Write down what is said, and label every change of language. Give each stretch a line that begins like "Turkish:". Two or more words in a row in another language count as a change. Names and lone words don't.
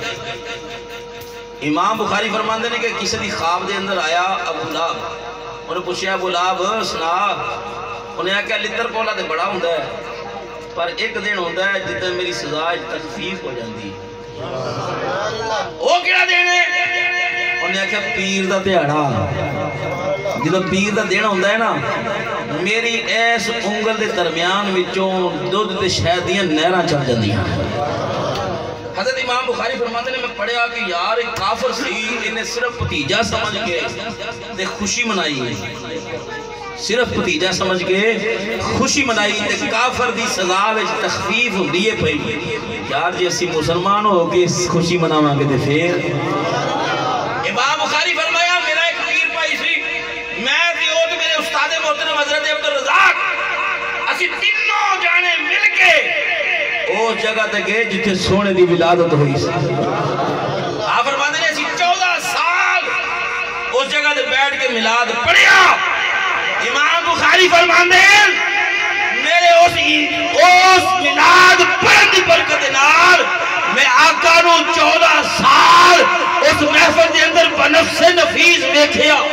Punjabi: امام بخاری فرماندے نے کہ کسی دی خواب دے اندر آیا ابو لہب، انہیں پوچھیا ابو لہب سنا، انہیں آکھا لتر پولا تے بڑا ہوندہ ہے پر ایک دن ہوندہ ہے جدن میری سزا تخفیف ہو جاندی۔
Urdu: وہ کیا دن ہے؟
Punjabi: انہیں آکھا پیر دا تیہاڑا، جدن پیر دا دن ہوندہ ہے نا میری ایس انگل دے درمیان وچوں دودھ تے شہد دیاں نہراں چل جاندیاں۔ حضرت امام بخاری فرماتے نے میں پڑھیا کہ یار ایک کافر سی انہیں صرف بھتیجا سمجھ کے تے خوشی منائی، صرف بھتیجا سمجھ کے خوشی منائی تے کافر دی سزا وچ تخفیف ہوندی ہے پئی۔ یار جی اسی مسلمان ہو کے خوشی مناواں گے تے پھر امام بخاری فرمایا میرا ایک پیر پائی سی، میں تے او تے میرے استاد محترم حضرت عبدالرزاق اسی تینوں جانے مل کے اس جگہ تے گئے جتھے سونے دی ولادت ہوئی سی۔
Urdu: آپ فرماتے ہیں
Punjabi: اسی 14 سال اس جگہ تے بیٹھ کے میلاد پڑھیا۔ امام بخاری
Urdu: فرماتے ہیں
Punjabi: میرے اس میلاد پڑھن دی برکت نال میں آقا نو 14 سال اس محفل دے اندر بنفس نفیس دیکھیا۔